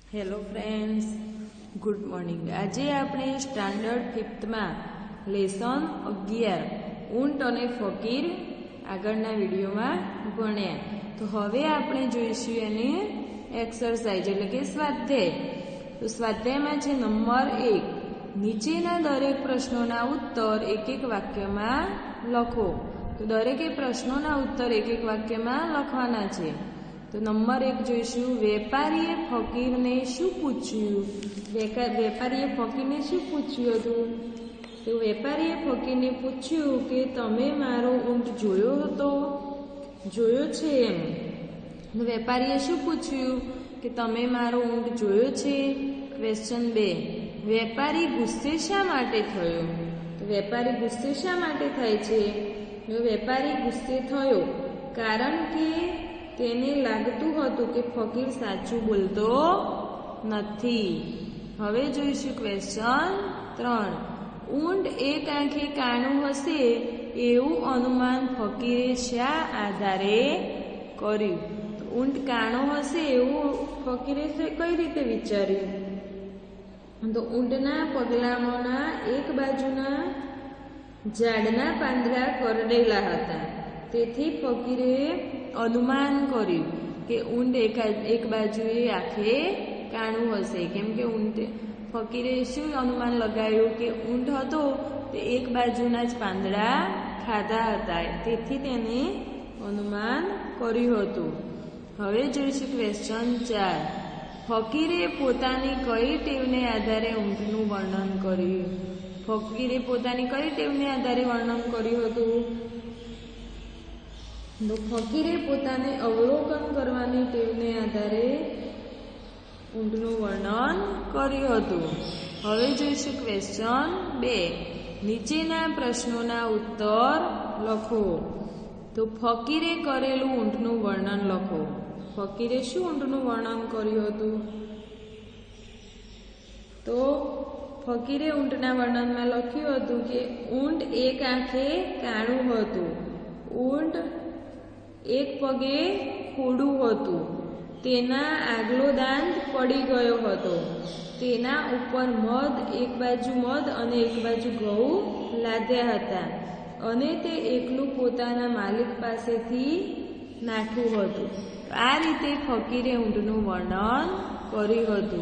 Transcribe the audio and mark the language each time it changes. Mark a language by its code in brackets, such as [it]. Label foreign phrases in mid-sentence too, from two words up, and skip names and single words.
[en] hello friends, good morning. [gu] આજ આપણે સ્ટેન્ડર્ડ 5th માં લેસન 11 ઊંટ ઔર ફકીર આગળના વિડિયો માં ભણ્યા। તો હવે આપણે જોઈશું એની એક્સરસાઇઝ એટલે કે સ્વાધ્યાય। તો સ્વાધ્યાય માં છે નંબર 1, નીચેના દરેક પ્રશ્નોના ઉત્તર એક એક વાક્ય માં લખો। તો દરેકે પ્રશ્નોના ઉત્તર એક એક વાક્ય માં લખવાના છે। તો નંબર 1 જોઈશું, વેપારીએ ફકીરને શું પૂછ્યું। વેપારીએ ફકીરને શું પૂછ્યું હતું? તો વેપારીએ ફકીરને પૂછ્યું કે તમે મારો ઊંટ જોયો હતો? જોયો છે એમ। તો વેપારીએ શું પૂછ્યું કે તમે મારો ઊંટ જોયો છે? ક્વેશ્ચન 2, વેપારી ગુસ્સે શા માટે થયો? તો વેપારી ગુસ્સે શા માટે થાય છે? તો વેપારી ગુસ્સે થયો કારણ કે તેને લાગતું હતું કે ફકીર સાચું બોલતો નથી। હવે જોઈશું ક્વેશ્ચન 3, ઊંટ એક આંખે કાણું હશે એવું અનુમાન ફકીરે શા આધારે કર્યું? તો ઊંટ કાણો હશે એવું ફકીરે કઈ રીતે વિચાર્યું? તો ઊંટના પગલામોના એક બાજુના ઝાડના પાંદડા કરડેલા હતા, તેથી ફકીરે અનુમાન કર્યુ કે ઊંટ એક બાજુએ આખે કાણુ હશે। કેમ કે ઊંટ ફકીરે શું અનુમાન લગાવ્યું કે ઊંટ હતો તે એક બાજુના જ પાંદડા ખાધા હતા, તેથી તેને અનુમાન કર્યું હતું। હવે જોઈશું ક્વેશ્ચન 4, ફકીરે પોતાની કઈ ટેવને આધારે ઊંટનું વર્ણન કર્યું? ફકીરે પોતાની કઈ ટેવને આધારે વર્ણન કર્યું હતું? તો ફકીરે પોતાને અવલોકન કરવાની ટેવને આધારે ઊંટનું વર્ણન કર્યું હતું। હવે જોઈશું ક્વેશ્ચન 2, નીચેના પ્રશ્નોના ઉત્તર લખો। તો ફકીરે કરેલું ઊંટનું વર્ણન લખો। ફકીરે શું ઊંટનું વર્ણન કર્યું હતું? તો ફકીરે ઊંટના વર્ણન માં લખ્યું હતું કે ઊંટ એક આંખે કાણું હતું, ઊંટ એક પગે खोडું હતું, તેના આગલો દાંત પડી ગયો હતો, તેના ઉપર મધ એક બાજુ મધ અને એક બાજુ ઘઉં લાદ્યા હતા અને તે એકલું પોતાના માલિક પાસેથી નાઠું હતું। આ રીતે ફકીરે ઊંટનું વર્ણન કર્યું હતું।